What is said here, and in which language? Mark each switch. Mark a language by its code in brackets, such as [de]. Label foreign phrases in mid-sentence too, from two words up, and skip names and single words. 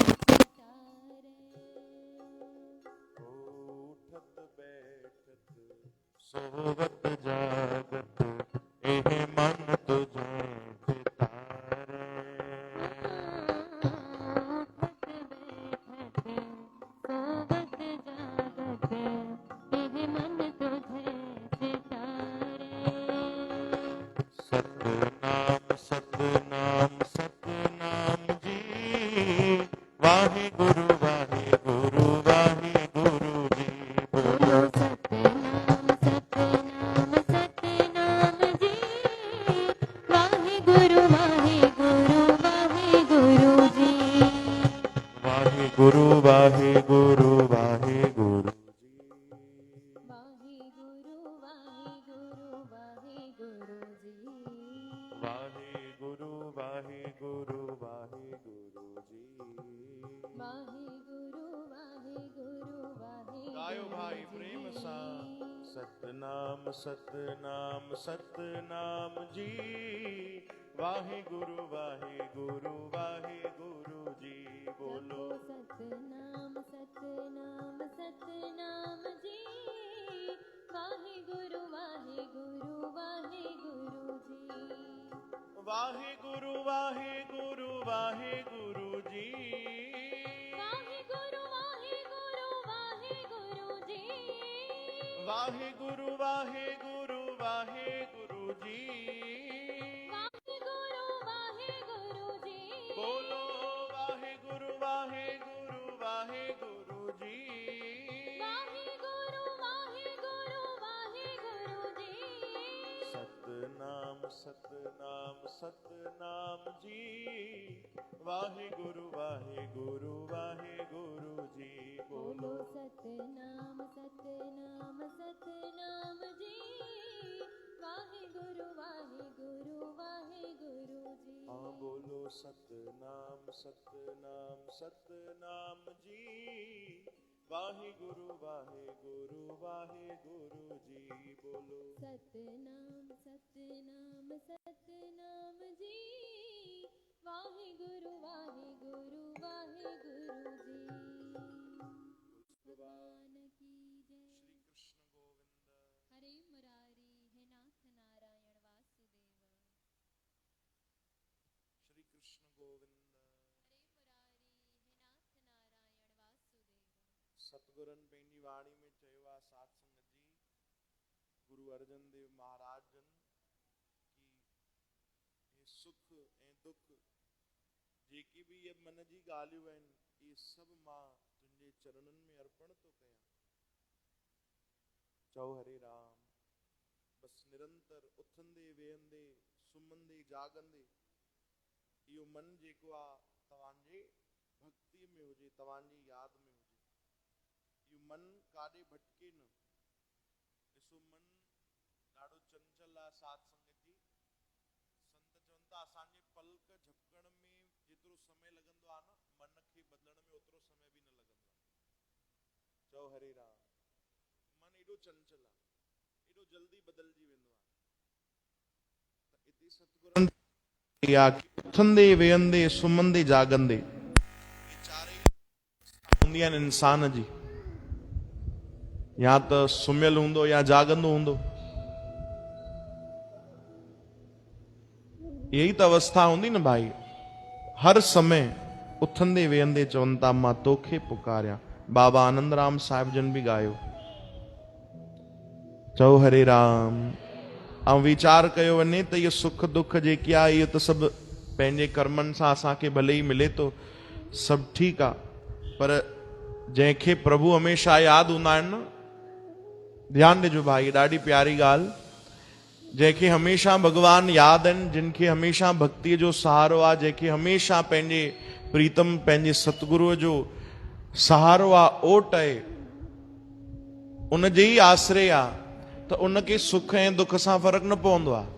[sd] सोवत जागत एह मन तुझे चितारे। सोवत जागत एह मन तुझे चितारे। सतनाम सतनाम सतनाम जी, वाहे गुरु वाहे गुरु वाहे गुरु जी। बोलो सतनाम सतनाम सतनाम जी, वाहे गुरु वाहे गुरु वाहे गुरु जी। वाहे गुरु वाहे गुरु वाहे गुरु जी। वाहे गुरु वाहे गुरु वाहे गुरु जी। वाहे गुरु वाहे गुरु वाहे गुरु जी। वाहे गुरु वाहे गुरु वाहे गायो भाई प्रेम सा। सतनाम सतनाम सतनाम जी, वाहे गुरु वाहे गुरु वाहे गुरु जी। बोलो सतनाम सतनाम सतनाम जी, वाहे गुरु वाहे गुरु वाहे गुरु जी। वाहे गुरु वाहे गुरु वाहे गुरु जी। वाहे गुरु वाहे गुरु वाहे गुरु जी। वाहे गुरु वाहे गुरु वाहे गुरु जी। वाहे गुरु वाहे गुरु जी। बोलो वाहे गुरु वाहे गुरु वाहे गुरु जी। वाहे गुरु वाहे गुरु वाहे गुरु जी। सतनाम सतनाम सतनाम जी। वाहे गुरु जी। बोलो सतनाम सतनाम सतनाम जी। वाहे गुरु जी। हाँ बोलो सतनाम सतनाम सतनाम जी। वाहे गुरु जी। बोलो सतनाम सतनाम सतनाम जी। वाहे गुरु जी। [hi] भगवान की जय। श्री कृष्ण गोविंद। हरे मुरारी है नाथ नारायण वासुदेव। श्री कृष्ण गोविंद। हरे मुरारी है नाथ नारायण वासुदेव। [sd] सतगुरन पंहिंजी वाणी में चयो आहे साध संगत जी, गुरु अर्जन देव महाराज जन की हे सुख ऐं दुख जेकी भी ये मन जी ॻाल्हियूं आहिनि, ये सभु मां तुंहिंजे चरणनि में अर्पण थो कयां। चओ हरे राम। बस निरंतर उथंदे वेहंदे सुम्हंदे जागंदे इहो मन जेको आहे तव्हांजे भक्ति में हुजे, तव्हांजी यादि में हुजे। इहो मन काॾे भटके न। ॾिसो मन ॾाढो चंचल आहे साध संगत जी। संत चवनि था असांजे पलक झपकण में जेतिरो समय लॻंदो आहे न, मन खे बदलण में ओतिरो समय बि न लॻंदो आहे। चओ हरे राम। मन एॾो चंचल आहे, एॾो जल्दी बदलजी वेंदो आहे। त इते सतगुरन उथंदे वेहंदे सुम्हंदे जागंदे ये चारई हूंदी आहिनि इंसान जी। या त सुम्हियल हूंदो या जागंदो हूंदो। यही त अवस्था हूंदी न भाई। हर समय उथंदे वेहंदे चवनि था मां तोखे पुकारियां। बाबा आनंद राम साहिब जन बि ॻायो। चओ हरे राम। ऐं वीचार कयो वञे त इहो सुख दुख जेकी आहे इहो त सभु पंहिंजे कर्मनि सां असांखे भले ई मिले थो, सभु ठीकु आहे। पर जंहिंखे प्रभु हमेशह यादि हूंदा आहिनि न, ध्यानु ॾिजो भाई, ॾाढी प्यारी ॻाल्हि। जंहिंखे हमेशह भगवान यादि आहिनि, जिनखे हमेशह भक्तीअ जो सहारो आहे, जंहिंखे हमेशह पंहिंजे प्रीतम पंहिंजे सतगुरुअ जो सहारो आहे, ओट आहे, उन जे ई आसरे आहे, त उनखे सुख ऐं दुख सां फ़र्क़ु न पवंदो आहे।